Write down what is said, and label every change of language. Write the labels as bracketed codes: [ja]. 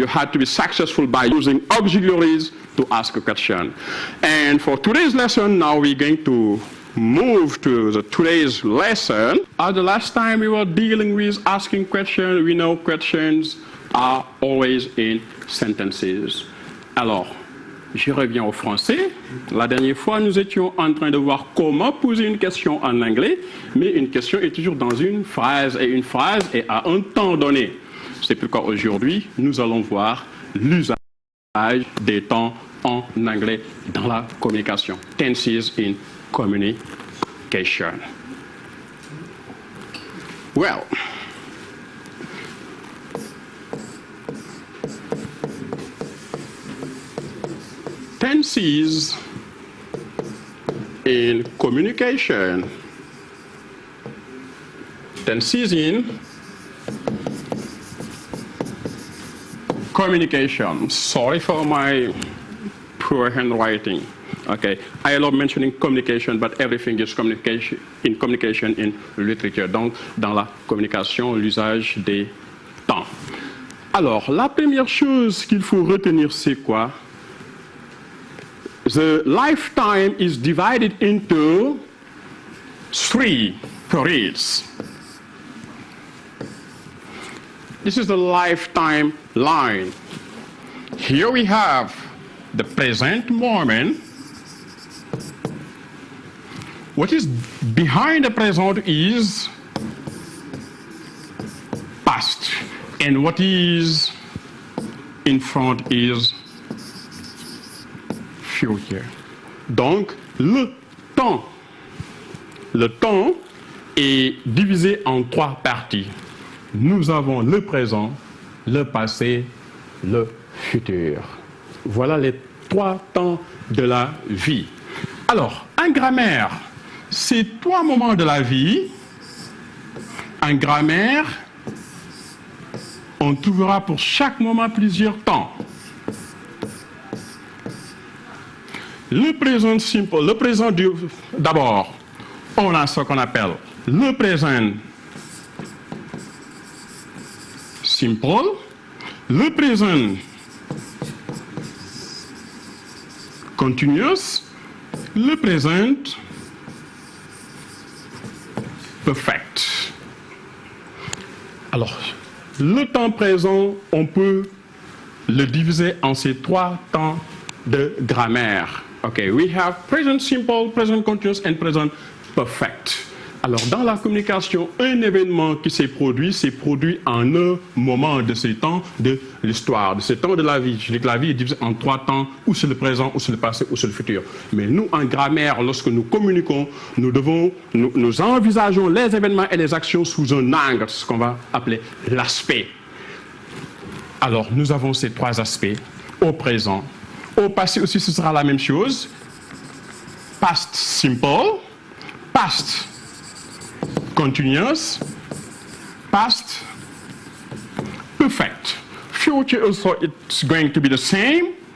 [en] You had to be successful by using auxiliaries to ask a question. And for today's lesson, now we're going to move to today's lesson. As the last time we were dealing with asking questions, we know questions are always in sentences. [fr] Alors, je reviens au français. La dernière fois, nous étions en train de voir comment poser une question en anglais, mais une question est toujours dans une phrase, et une phrase est à un temps donné. C'est pourquoi aujourd'hui, nous allons voir l'usage des temps en anglais dans la communication. [en] Tenses in communication. Well, tenses in communication. Tenses in communication. Sorry for my poor handwriting. Okay, I love mentioning communication, but everything is communication in literature. [fr] Donc, dans la communication, l'usage des temps. Alors, la première chose qu'il faut retenir, c'est quoi? [en] The lifetime is divided into 3 periods. This is the lifetime line. Here we have the present moment. What is behind the present is past, and what is in front is future. [fr] Donc, le temps. Le temps est divisé en 3 parties. Nous avons le présent, le passé, le futur. Voilà les 3 temps de la vie. Alors, en grammaire, ces 3 moments de la vie, en grammaire, on trouvera pour chaque moment plusieurs temps. Le présent simple, le présent d'abord, on a ce qu'on appelle le présent simple, le présent continuous, le présent perfect. Alors, le temps présent, on peut le diviser en ces 3 temps de grammaire. [en] Okay, we have present simple, present continuous and present perfect. [fr] Alors, dans la communication, un événement qui s'est produit en un moment de ces temps de l'histoire, de ces temps de la vie. Je dis que la vie est divisée en 3 temps, ou c'est le présent, ou c'est le passé, ou c'est le futur. Mais nous, en grammaire, lorsque nous communiquons, nous envisageons les événements et les actions sous un angle, ce qu'on va appeler l'aspect. Alors, nous avons ces 3 aspects au présent. Au passé aussi, ce sera la même chose. [en] Past simple, past continuous, past perfect. Future also, it's going to be the same.